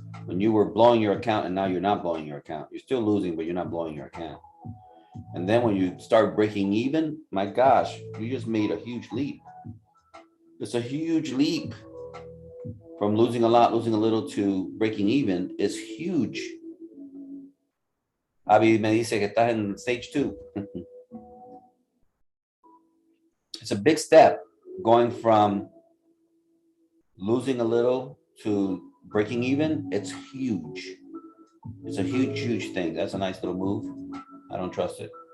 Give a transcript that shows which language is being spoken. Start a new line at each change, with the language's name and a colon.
English: When you were blowing your account and now you're not blowing your account. You're still losing, but you're not blowing your account. And then when you start breaking even, my gosh, you just made a huge leap. It's a huge leap. From losing a lot, losing a little to breaking even is huge.
Spanish: Abby me dice que estás en
English: stage 2. It's a big step going from losing a little to breaking even. It's huge. It's a huge thing. That's a nice little move. I don't trust it.